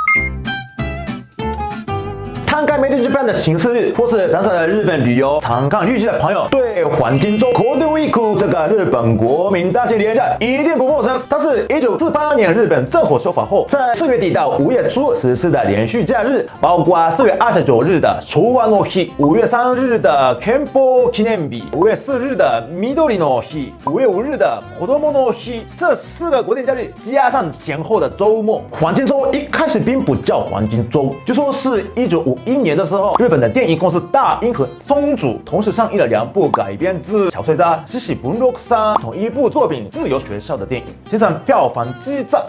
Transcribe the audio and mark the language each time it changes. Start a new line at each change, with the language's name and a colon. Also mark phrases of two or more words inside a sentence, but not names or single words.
Chinese: 摊开媒体举办的行事日，或是常常的日本旅游、常看日剧的朋友，对黄金周 Golden Week 这个日本国民大型连假一定不陌生。它是1948年日本政府修法后，在4月底到5月初实施的连续假日，包括4月29日的昭和の日、5月3日的憲法記念日、5月4日的緑の日、5月5日的子供の日，这4个国定假日加上前后的周末，黄金周一开始并不叫黄金周，就说是1951年的时候，日本的电影公司大英和松竹同时上映了2部改编自小说家西西本六さん同一部作品《自由学校》的电影，加上票房激涨。